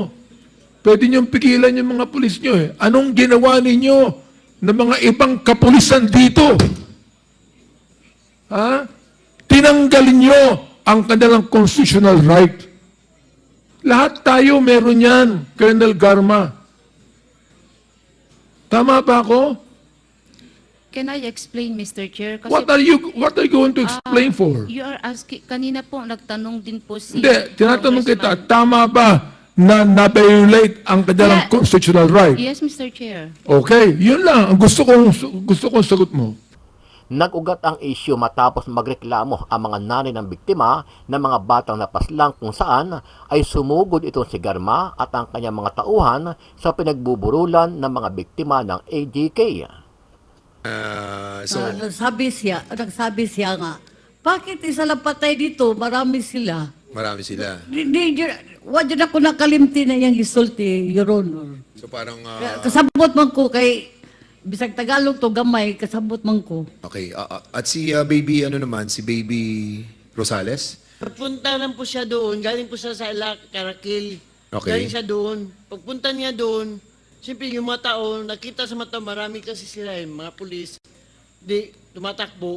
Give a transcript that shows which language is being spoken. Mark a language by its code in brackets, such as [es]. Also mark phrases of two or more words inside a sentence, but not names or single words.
[tl] Pwede niyong pigilan yung mga pulis nyo eh. Anong ginawa ninyo ng mga ibang kapulisan dito? Ha? Tinanggalin nyo ang kanilang [en] constitutional right. [tl] Lahat tayo meron yan, Colonel Garma. Tama ba ako? [en] Can I explain, Mr. Chair? Kasi, What are you going to explain for? You are asking, [tl] kanina po, nagtanong din po si... Hindi, tinatanong kita, Congressman. tama ba na na-violate ang kanilang [en] Yeah. constitutional right? Yes, Mr. Chair. [tl] Okay, yun lang. Ang gusto kong sagot mo. Nag-ugat ang isyu matapos magreklamo ang mga nanay ng biktima ng mga batang napaslang kung saan ay sumugod itong si Garma at ang kanyang mga tauhan sa pinagbuburulan ng mga biktima ng AGK. Nagsabi siya nga, bakit isa lang patay dito, marami sila. Marami sila. [ceb] Wala dyan ako nakalimti na yung isulti, [en] Your Honor. [tl] So parang, [ceb] Kasabot man ko kay, bisag Tagalog to gamay, kasabot man ko. [tl] okay. At si baby, ano naman, si baby Rosales? Pagpunta lang po siya doon, galing po siya sa Karakil. Okay. Galing siya doon. Pagpunta niya doon, siyempre yung mga tao, nakita sa mata, marami kasi sila mga pulis. Di, tumatakbo.